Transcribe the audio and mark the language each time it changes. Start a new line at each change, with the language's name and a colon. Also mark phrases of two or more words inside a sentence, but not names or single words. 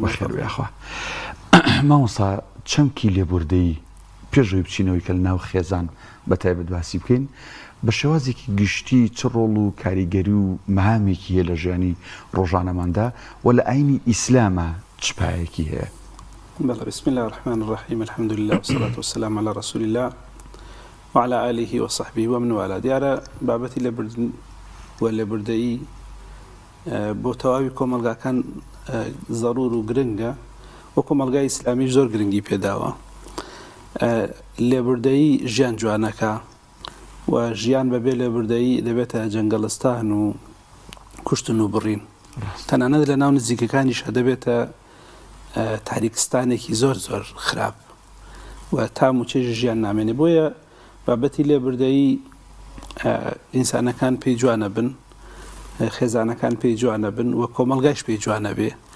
Central Kurdish: بەخێر بێ ئەخوا مامۆستا چەمکی لێبوردەیی پێشەوەی بچینەوەی کە لە ناو خێزان بەتایبەت باسی بکەین بە شێوازێکی گشتی چ ڕۆڵ و کاریگەری و مەهامێکی هەیە لە ژیانی ڕۆژانەماندا و لە ئاینی ئیسلامە چ پایەکی هەیە بله
Arabic: بسم الله الرحمن الرحيم الحمد لله والصلاة والسلام على رسول الله وعلى آله وصحبه ومن والاه
Central Kurdish: دیارە بابەتی لێبوردن و لێبوردەیی بۆ تەواوی کۆمەلگاکان زەڕور و گرنگە و کۆمەلگای ئیسلامیش زۆر گرنگی پێداوە لێبوردەیی ژیان جوانەکە و ژیان بەبێ لێبوردەیی دەبێتە جەنگەڵستان و کوشتن و بڕین تەنانەت لە ناو نزیکەکانیش دەبێتە تاریکستانێکی زۆر زۆر خراپ و تام و چێژی ژیان نامێنێ بۆیە بابەتی لێبوردەیی ئینسانەکان پێی جوانە بن خێزانەکان پێی جوانە بن و کۆمەلگایش پێی جوانە بێ